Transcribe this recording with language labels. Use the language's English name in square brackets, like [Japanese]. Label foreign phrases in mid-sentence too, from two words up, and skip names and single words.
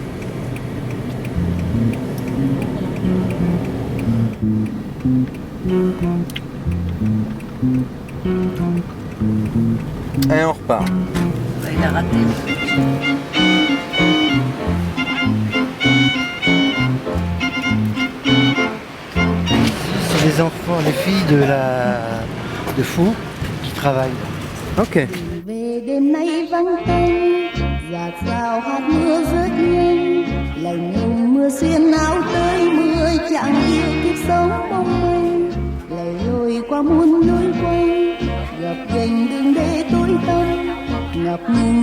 [French] Et on repart. Il a raté. C'est les enfants, les filles de Fou qui travaillent. Ok. [Vietnamese] Về đêm nay vắng tanh giạt rào hạt mưa rớt nhanh lành lùng mưa xuyên áo tới mưa chẳng yêu kiếp sống mong manh lầy lội qua muôn lối quanh gập ghềnh đường đê tối tăm ngập ngừng